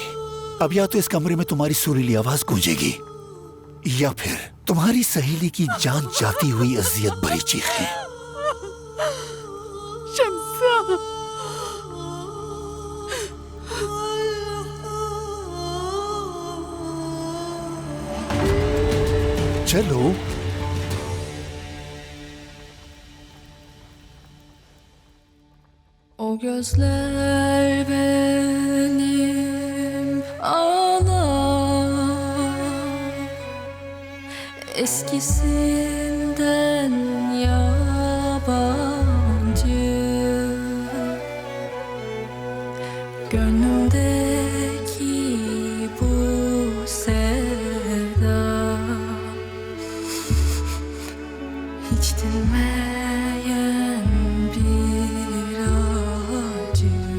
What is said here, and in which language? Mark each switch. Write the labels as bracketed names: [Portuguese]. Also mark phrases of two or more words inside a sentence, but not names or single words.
[Hindi] अब या तो इस कमरे में तुम्हारी सुरीली आवाज गूंजेगी या फिर तुम्हारी सहेली की जान जाती हुई अजियत भरी चीखें। शम्सा। चलो। [Turkish] O gözler benim ağlar, eskisinden yabancı, gönlümdeki bu sevda hiç dinmeyen bir acı.